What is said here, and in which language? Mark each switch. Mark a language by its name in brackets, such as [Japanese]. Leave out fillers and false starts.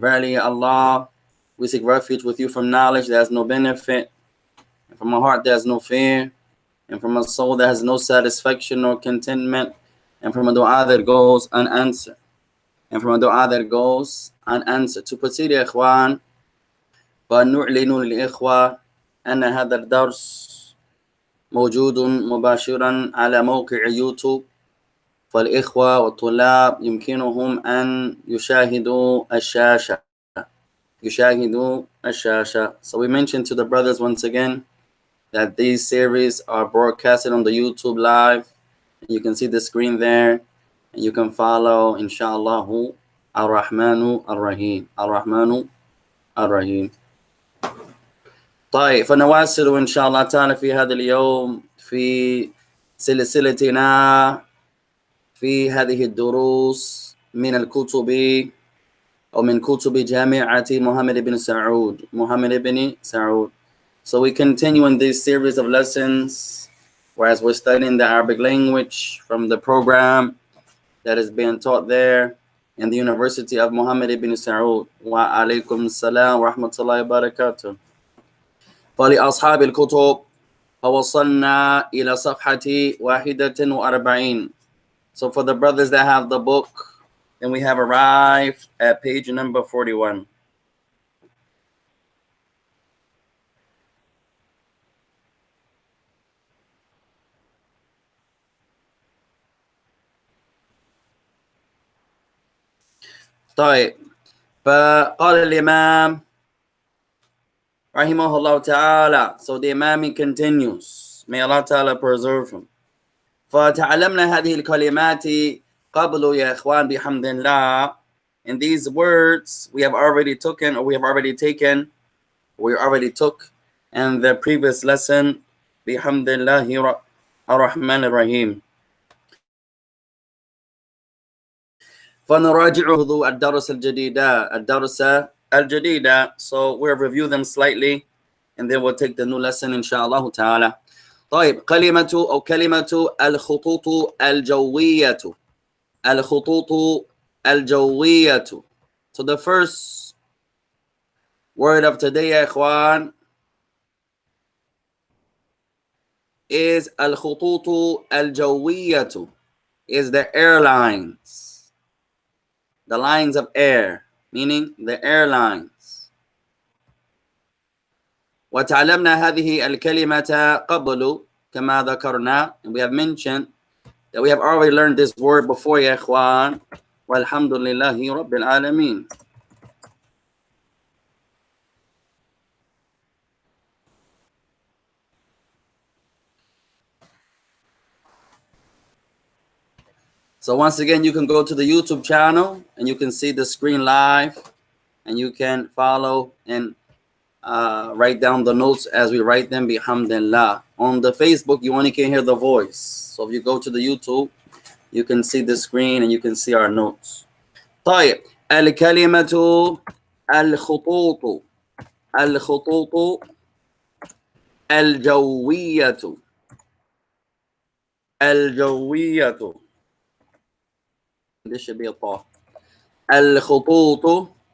[English] Verily, Allah, we seek refuge with you from knowledge that has no benefit, and from a heart that has no fear, and from a soul that has no satisfaction nor contentment, and from a du'a that goes unanswered. And from a du'a that goes unanswered. To proceed, [Arabic] ya ikhwan, فنعلن للإخوة أن هذا الدرس موجود مباشرا على موقع يوتيوب، فالإخوة والطلاب يمكنهم أن يشاهدوا الشاشة. [English] So we mentioned to the brothers once again that these series are broadcasted on the YouTube live. You can see the screen there, and you can follow, inshallah, [Arabic] Ar-Rahmanu Ar-Rahim. Ar-Rahmanu Ar-Rahim. طيب فنواصل إن شاء الله تعالى في هذا اليوم في سلسلتنا في هذه الدروس من الكتب أو من كتب جامعة محمد بن سعود. [English] So we continue in this series of lessons, whereas we're studying the Arabic language from the program that is being taught there in the University of Muhammad ibn Saud. [Arabic] Wa alaykum salam wa rahmatullahi wa barakatuh. فلأصحاب الكتب فوصلنا إلى صفحة 41. [English] So for the brothers that have the book, then we have arrived at page number 41. [Arabic] طيب فقال الإمام Rahimahullah ta'ala. [English] So the Imam continues. May Allah ta'ala preserve him. [Arabic] فَتَعَلَمْنَا هَذِهِ الْكَلِمَاتِ قَبْلُ يَا إِخْوَانِ بِحَمْدِ اللَّهِ. [English] And these words we have already took in the previous lesson. [Arabic] بِحَمْدِ اللَّهِ الرَّحْمَنِ الرَّحِيمِ. فَنُرَاجِعُهُ الدَّرْسَ الجديدة. [English] So we'll review them slightly, and then we'll take the new lesson inshallah ta'ala. [Arabic] طيب كلمة الخطوط الجوية. [English] So the first word of today, ya ikhwan, is الخطوط الجوية, is the airlines, the lines of air, meaning the airlines. [Arabic] وتعلمنا هذه الكلمة قبل كما ذكرنا. [English] And we have mentioned that we have already learned this word before, ya ikhwan. [Arabic] Walhamdulillahi Rabbil Alameen. [English] So once again, you can go to the YouTube channel and you can see the screen live, and you can follow and write down the notes as we write them, bihamdillah. On the Facebook, you only can hear the voice. So if you go to the YouTube, you can see the screen and you can see our notes. [Arabic] طيب الكلمة الخطوط الجوية. [English] This should be a [Arabic] طاء. الخطوط